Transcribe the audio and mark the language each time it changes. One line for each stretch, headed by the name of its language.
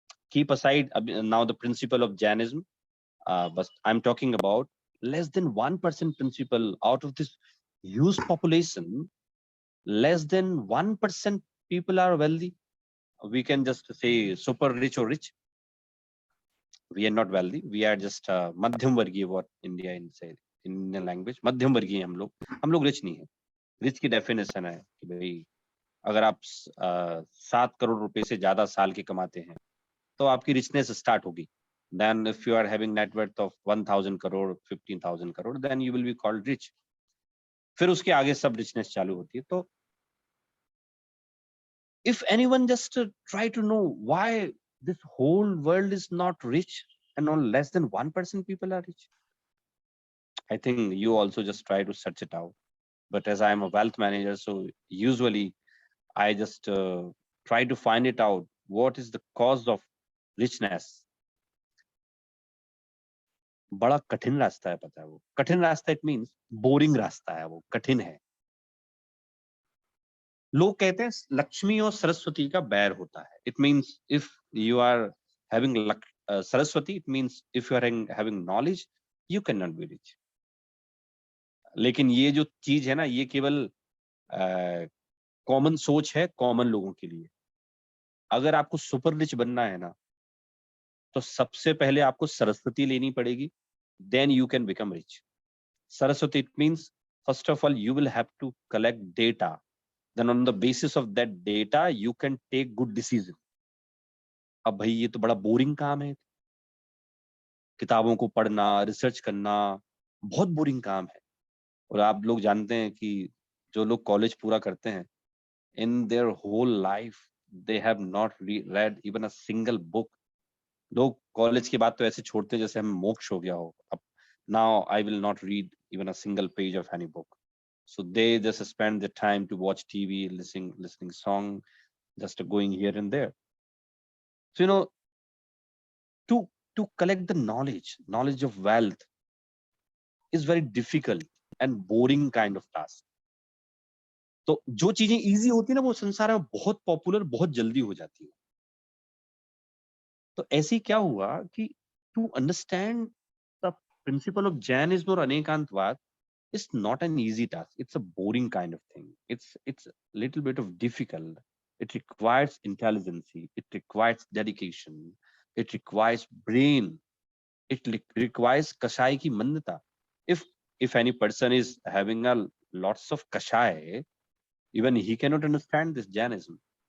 English: Keep aside now the principle of Jainism, but I'm talking about less than 1% principle out of this huge population. Less than 1% people are wealthy. We can just say super rich or rich. We are not wealthy. We are just
Hindi: madhyam vargiya,
English: what India in say in Indian language.
Hindi: madhyam vargiya हम लोग rich नहीं है. Rich की definition है कि भाई अगर आप 7 करोड़ रुपए से ज्यादा साल के कमाते हैं तो आपकी richness start होगी.
English: Then if you are having net worth of 1000 crore, 15,000 crore, then you will be called rich.
Hindi: फिर उसके आगे सब richness चालू होती है.
English: तो if anyone just try to know why this whole world is not rich and on less than 1% people are rich, I think you also just try to search it out. But as I am a wealth manager, so usually I just try to find it out. What is the cause of richness?
Hindi: बड़ा कठिन रास्ता है, पता है वो कठिन रास्ता,
English: it means
Hindi: boring रास्ता है, वो कठिन है। लोग कहते हैं लक्ष्मी और सरस्वती का बैर होता है।
English: It means if you are having Saraswati, it means if you are having knowledge, you can not be rich.
Hindi: लेकिन ये जो चीज है ना, ये केवल कॉमन सोच है कॉमन लोगों के लिए। अगर आपको सुपर रिच बनना है ना, तो सबसे पहले आपको सरस्वती लेनी पड़ेगी,
English: Then you can become rich. Saraswati, it means first of all you will have to collect data, then on the basis of that data you can take good decision.
Hindi: अब भाई ये तो बड़ा बोरिंग काम है, किताबों को पढ़ना, रिसर्च करना बहुत बोरिंग काम है। और आप लोग जानते हैं कि जो लोग कॉलेज पूरा करते हैं,
English: in their whole life they have not read even a single book.
Hindi: लोग कॉलेज के बाद तो ऐसे छोड़ते हैं जैसे हमें मोक्ष हो गया हो। अब
English: now I will not read even a single page of any book. So they just spend their time to watch TV, listening song, just going here and there. So, to collect the knowledge of wealth is very difficult and boring kind of task.
Hindi: तो जो चीजें easy होती है ना वो संसार में बहुत पॉपुलर बहुत जल्दी हो जाती है. तो ऐसे ही क्या हुआ कि
English: to understand the principle of Jainism
Hindi: और अनेकांतवाद
English: is not an easy task. It's a boring kind of thing. It's a little bit of difficult. It requires intelligence. It requires dedication. It requires brain. It requires
Hindi: kashai ki mannata.
English: If any person is having a lots of kashai, even he cannot understand this Jainism.